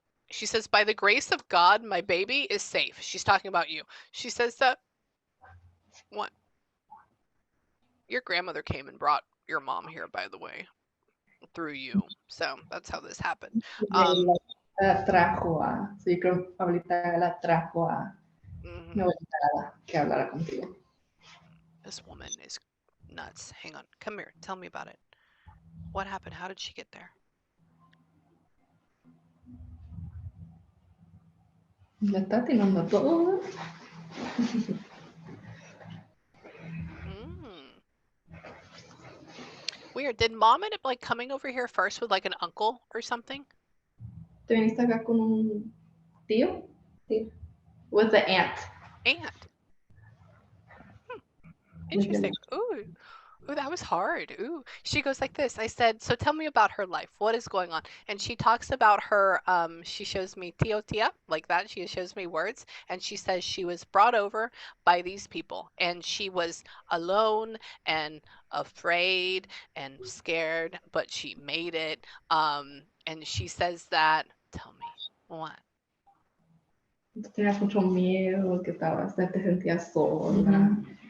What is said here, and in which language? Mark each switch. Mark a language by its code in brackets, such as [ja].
[en] She says, "By the grace of God, my baby is safe." She's talking about you. She says that what? Your grandmother came and brought your mom here, by the way, through you. So that's how this happened. [es] La trajo a, sí, creo que ahorita la trajo a mi abuelita que hablara contigo. [en] This woman is nuts. Hang on. Come here. Tell me about it. What happened? How did she get there? [es] Ya está tirando todo. [en] Weird. Did mom end up like coming over here first with like an uncle or something? [es] ¿Te viniste acá con un tío? Sí. [en] With the aunt. Aunt. Interesting. Ooh. Ooh, that was hard. Ooh. She goes like this. I said, "So tell me about her life. What is going on?" And she talks about her, she shows me [es] tio tia, [en] like that. She shows me words. And she says she was brought over by these people. And she was alone and afraid and scared, but she made it. And she says that, tell me, what? [es] Tenías mucho miedo, que te sentías sola.